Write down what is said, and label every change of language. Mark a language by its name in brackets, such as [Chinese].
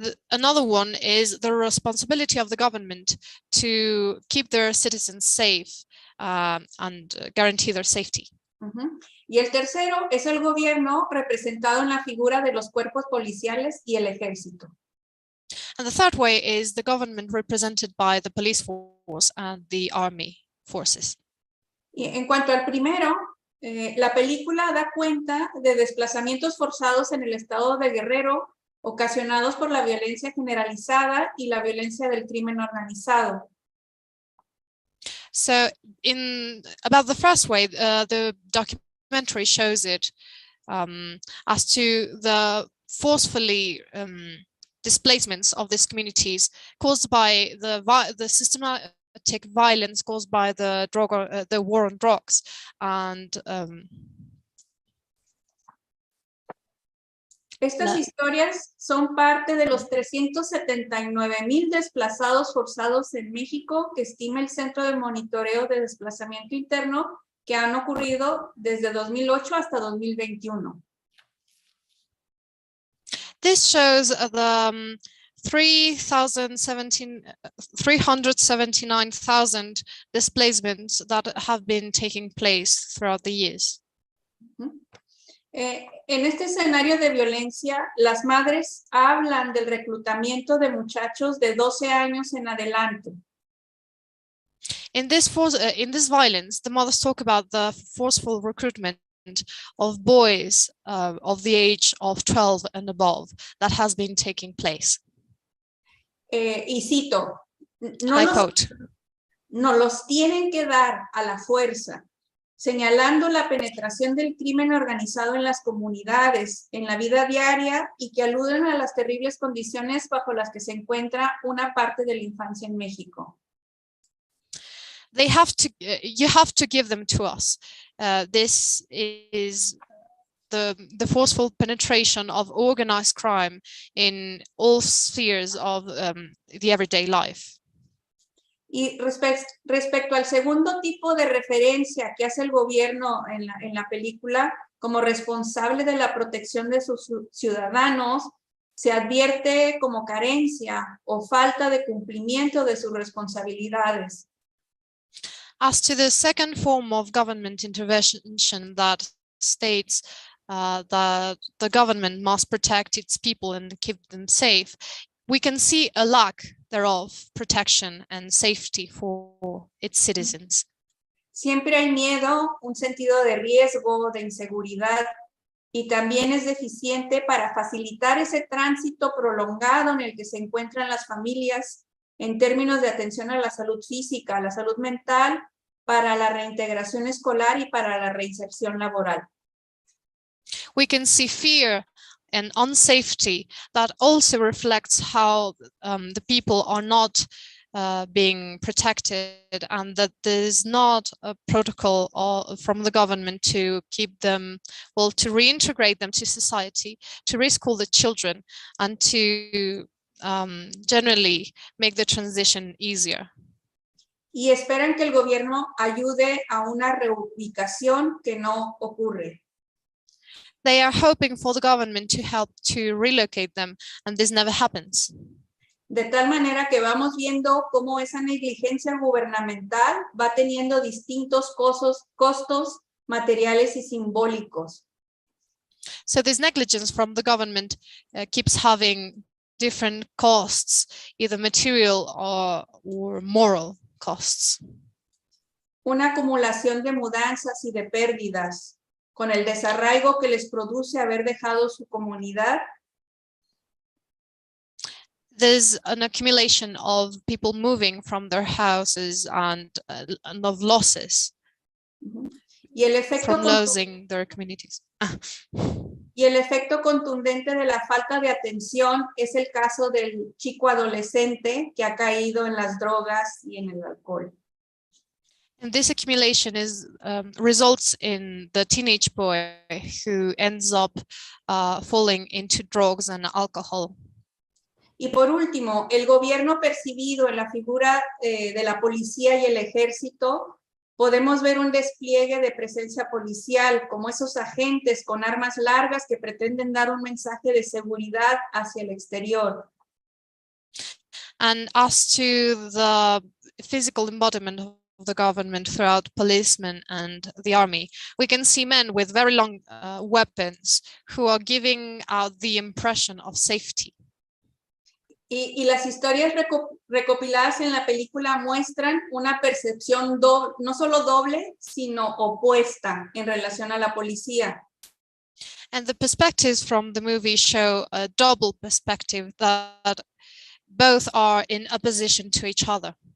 [English] Another one is the responsibility of the government to keep their citizens safe and guarantee their safety. [Spanish] Y el tercero es el gobierno representado en la figura de los cuerpos policiales y el ejército. [English] And the third way is the government represented by the police force and the army forces. [Spanish] Y en cuanto al primero, la película da cuenta de desplazamientos forzados en el estado de Guerrero ocasionados por la violencia generalizada y la violencia del crimen organizado. [English] So about the first way, the documentary shows it as to the forcefully displacements of these communities caused by the systematic violence caused by the war on drugs and [Spanish] Estas historias son parte de los 379,000 desplazados forzados en México que estima el Centro de Monitoreo de Desplazamiento Interno que han ocurrido desde 2008 hasta 2021. [English] This shows the 379,000 displacements that have been taking place throughout the years. [Spanish] En este escenario de violencia, las madres hablan del reclutamiento de muchachos de 12 años en adelante. [English] In this violence, the mothers talk about the forceful recruitment of boys of the age of 12 and above that has been taking place. [Spanish] Y cito, [English] I quote, [Spanish] no los tienen que dar a la fuerza, señalando la penetración del crimen organizado en las comunidades, en la vida diaria y que aluden a las terribles condiciones bajo las que se encuentra una parte de la infancia en México. [English] You have to give them to us. This is the forceful penetration of organized crime in all spheres of the everyday life. [Spanish] Y respecto al segundo tipo de referencia que hace el gobierno en la película como responsable de la protección de sus ciudadanos, se advierte como carencia o falta de cumplimiento de sus responsabilidades. [English] As to the second form of government intervention that states that the government must protect its people and keep them safe, we can see a lack thereof protection and safety for its citizens. [Spanish] Siempre hay miedo, un sentido de riesgo, de inseguridad, y también es deficiente para facilitar ese tránsito prolongado en el que se encuentran las familias en términos de atención a la salud física, a la salud mental, para la reintegración escolar y para la reinserción laboral. [English] We can see fear and unsafety that also reflects how the people are not being protected, and that there's not a protocol from the government to keep them, well, to reintegrate them to society, to reschool the children, and to generally make the transition easier. [Spanish] Y esperan que el gobierno ayude a una reubicación que no ocurre. [English] They are hoping for the government to help to relocate them, and this never happens. [Spanish] De tal manera que vamos viendo cómo esa negligencia gubernamental va teniendo distintos costos materiales y simbólicos. [English] So this negligence from the government keeps having different costs, either material or moral costs. [Spanish] Una acumulación de mudanzas y de pérdidas, con el desarraigo que les produce haber dejado su comunidad. [English] There's an accumulation of people moving from their houses and of losses [Spanish] Y el efecto [English] from losing their communities. [Spanish] Y el efecto contundente de la falta de atención es el caso del chico adolescente que ha caído en las drogas y en el alcohol. [English] And this accumulation results in the teenage boy who ends up falling into drugs and alcohol. [Spanish] Y por último, el gobierno percibido en la figura de la policía y el ejército, podemos ver un despliegue de presencia policial, como esos agentes con armas largas que pretenden dar un mensaje de seguridad hacia el exterior. [English] And as to the physical embodiment of the government throughout policemen and the army, we can see men with very long weapons who are giving out the impression of safety. [Spanish] Y las historias recopiladas en la película muestran una percepción no solo doble, sino opuesta en relación a la policía. [English] And the perspectives from the movie show a double perspective that both are in opposition to each other.